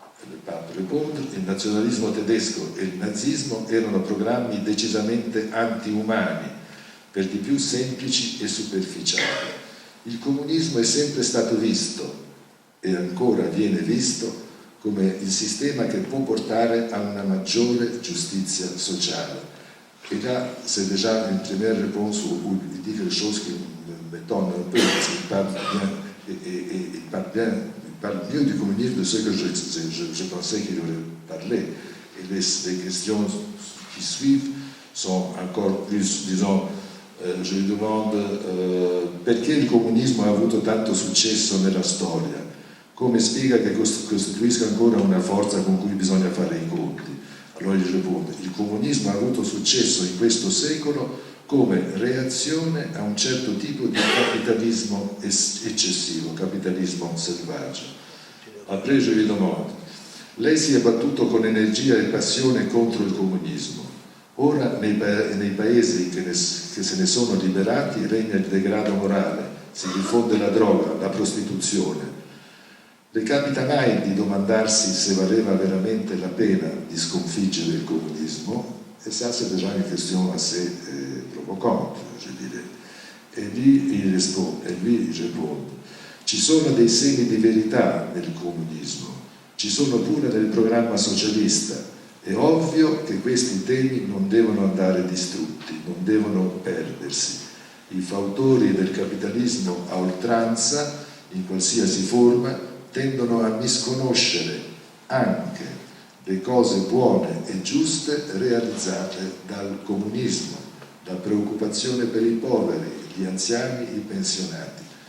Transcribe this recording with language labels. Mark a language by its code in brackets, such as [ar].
[it] Le Pape risponde: il nazionalismo tedesco e il nazismo erano programmi decisamente anti-umani, per di più semplici e superficiali. Il comunismo è sempre stato visto, e ancora viene visto, come il sistema che può portare a una maggiore giustizia sociale. [fr] Et là, c'est déjà une première réponse où il dit quelque chose qui m'étonne un peu, parce qu'il parle bien, et il parle mieux du communisme de ce que je pensais qu'il aurait parlé. Et les questions qui suivent sont encore plus, disons, je lui demande [it] perché il comunismo ha avuto tanto successo nella storia, come spiega che costituisca ancora una forza con cui bisogna fare i conti. Allora gli risponde: il comunismo ha avuto successo in questo secolo come reazione a un certo tipo di capitalismo eccessivo, capitalismo selvaggio. [fr] Après je lui demande: [it] lei si è battuto con energia e passione contro il comunismo. Ora nei paesi che se ne sono liberati regna il degrado morale, si diffonde la droga, la prostituzione. Le capita mai di domandarsi se valeva veramente la pena di sconfiggere il comunismo? [fr] E ça c'est déjà une question assez provocante, je dirais. [it] E lui risponde: ci sono dei semi di verità nel comunismo, ci sono pure nel programma socialista. È ovvio che questi temi non devono andare distrutti, non devono perdersi. I fautori del capitalismo a oltranza, in qualsiasi forma, tendono a misconoscere anche le cose buone e giuste realizzate dal comunismo, la preoccupazione per i poveri, gli anziani, i pensionati.